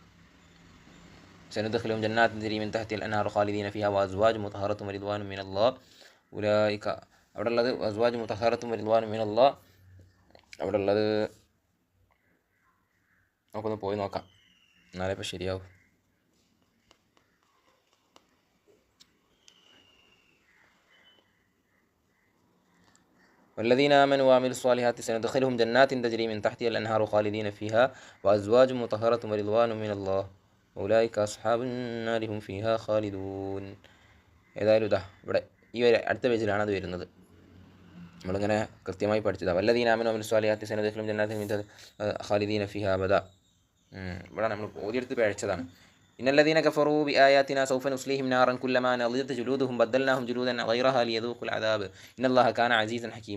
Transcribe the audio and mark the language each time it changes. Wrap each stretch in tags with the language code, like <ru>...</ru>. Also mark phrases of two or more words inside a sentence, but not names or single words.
<ar>سندخلهم جنات تجري من تحتها الأنهار خالدين فيها وأزواج مطهرة ورضوان من الله أولئك.</ar> <ml>അവിടെ ഉള്ളത്</ml> <ar>أزواج مطهرة ورضوان من الله.</ar> <ml>അവിടെ ഉള്ളത് നമുക്കൊന്ന് പോയി നോക്കാം, എന്നാലേ ഇപ്പോൾ ശരിയാവും.</ml> <ar>والذين آمنوا وعملوا الصالحات سندخلهم جنات تجري من تحتها الأنهار خالدين فيها وأزواج مطهرة ورضوان من الله أولئك أصحاب النار هم فيها خالدون.</ar> <ml>ഏതായാലും ഇതാ ഇവിടെ ഈ അടുത്ത പേജിലാണ് അത് വരുന്നത്. നമ്മളിങ്ങനെ കൃത്യമായി പഠിച്ചതാണ്.</ml> <ar>والذين آمنوا وعملوا الصالحات سندخلهم جنات خالدين فيها أبدا.</ar> <ml>ഇവിടെ നമ്മൾ ഓതിയെടുത്ത് പിഴച്ചതാണ്.</ml> <ar>إن الذين كفروا ب آياتنا سوف نصليهم نارا كلما نضجت جلودهم بدلناهم جلودا غيرها ليذوقوا العذاب إن الله كان عزيزا حكيما.</ar>